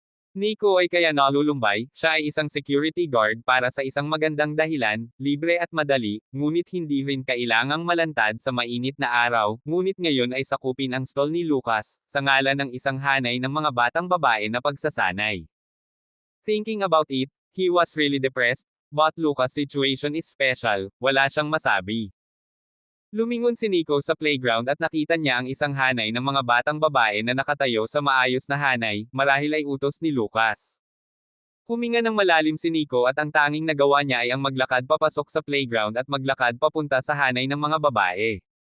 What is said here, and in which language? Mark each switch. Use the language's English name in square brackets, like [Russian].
[Filipino] Nico ay kaya nalulumbay, siya ay isang security guard para sa isang magandang dahilan, libre at madali, ngunit hindi rin kailangang malantad sa mainit na araw, ngunit ngayon ay sakupin ang stall ni Lucas, sa ngalan ng isang hanay ng mga batang babae na pagsasanay. [English] Thinking about it, he was really depressed, but Lucas' situation is special, [Filipino] wala siyang masabi. Lumingon si Nico sa playground at nakita niya ang isang hanay ng mga batang babae na nakatayo sa maayos na hanay, marahil ay utos ni Lucas. Huminga ng malalim si Nico at ang tanging nagawa niya ay ang maglakad papasok sa playground at maglakad papunta sa hanay ng mga babae.